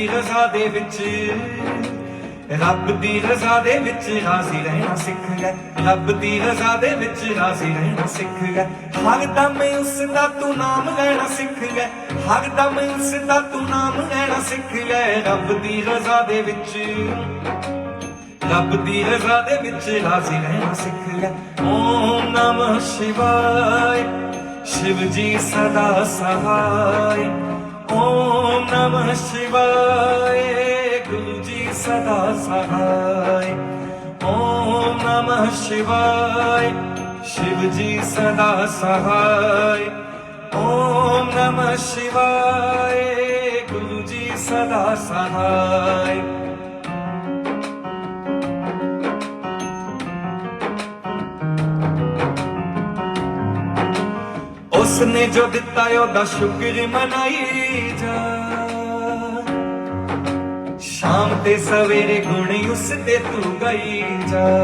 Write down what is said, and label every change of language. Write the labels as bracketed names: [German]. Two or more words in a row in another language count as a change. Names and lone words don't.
[Punjabi] ਰੱਬ ਦੀ ਰਜ਼ਾ ਦੇ ਵਿੱਚ, ਰੱਬ ਦੀ ਰਜ਼ਾ ਦੇ ਵਿੱਚ ਰਾਜ਼ੀ ਰਹਿਣਾ ਸਿੱਖ ਗਏ, ਰੱਬ ਦੀ ਰਜ਼ਾ ਦੇ ਵਿੱਚ ਰਾਜ਼ੀ ਰਹਿਣਾ ਸਿੱਖ ਗਏ। ਹਰ ਦਮ ਉਸਦਾ ਤੂੰ ਨਾਮ ਲੈਣਾ ਸਿੱਖ ਗਏ, ਹਰ ਦਮ ਉਸਦਾ ਤੂੰ ਨਾਮ ਲੈਣਾ ਸਿੱਖ ਗਏ। ਰੱਬ ਦੀ ਰਜ਼ਾ ਦੇ ਵਿੱਚ, ਰੱਬ ਦੀ ਰਜ਼ਾ ਦੇ ਵਿੱਚ ਰਾਜ਼ੀ ਰਹਿਣਾ ਸਿੱਖ ਗਏ। [Sanskrit] ओम नमः शिवाय, [Hindi] शिव जी सदा सहाय। [Sanskrit] ओम नमः शिवाय, [Hindi] गुरु जी सदा सहाय। [Sanskrit] ओम नमः शिवाय, [Hindi] शिव जी सदा सहाय। [Sanskrit] ओम नमः शिवाय, [Hindi] गुरु जी सदा सहाय। [Punjabi] ਉਸਨੇ ਜੋ ਦਿੱਤਾ ਓਦਾ ਸ਼ੁਕਰ ਮਨਾਈ ਜਾ, ਸ਼ਾਮ ਤੇ ਸਵੇਰੇ ਗੁਣ ਉਸ ਤੇ ਤੂੰ ਗਾਈ ਜਾ।